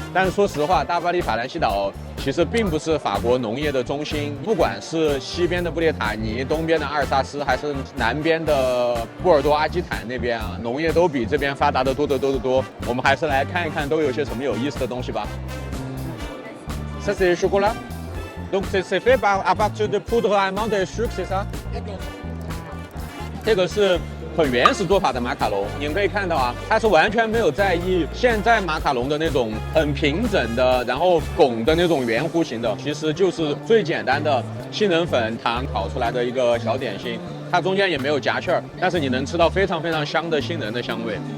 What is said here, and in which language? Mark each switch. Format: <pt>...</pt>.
<zh>但是说实话，大巴黎法兰西岛其实并不是法国农业的中心，不管是西边的布列塔尼、东边的阿尔萨斯，还是南边的波尔多阿基坦那边啊，农业都比这边发达的多得多得多。我们还是来看一看都有些什么有意思的东西吧。</zh> <fr>Ça c'est chocolat. Donc c'est fait à partir de poudre allemande et sucre, c'est ça？</fr> <zh>这个是很原始做法的马卡龙，你们可以看到啊，它是完全没有在意现在马卡龙的那种很平整的，然后拱的那种圆弧形的，其实就是最简单的杏仁粉、糖烤出来的一个小点心。它中间也没有夹馅儿，但是你能吃到非常非常香的杏仁的香味。</zh>